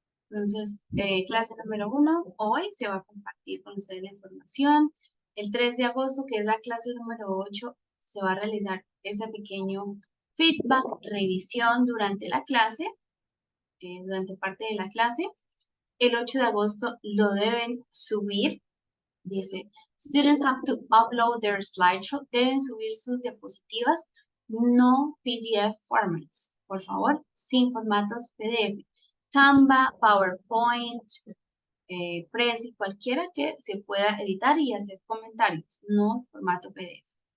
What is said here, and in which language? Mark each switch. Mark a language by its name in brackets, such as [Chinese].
[Spanish] Entonces, clase número 1, hoy se va a compartir con ustedes la información. El 3 de agosto, que es la clase número 8, se va a realizar ese pequeño feedback, revisión durante la clase, durante parte de la clase. El 8 de agosto lo deben subir. Dice, [English] students have to upload their slideshow. [Spanish] Deben subir sus diapositivas, [English] no PDF formats, [Spanish] por favor, sin formatos PDF. Canva, PowerPoint, Prezi, cualquiera que se pueda editar y hacer comentarios, no formato PDF.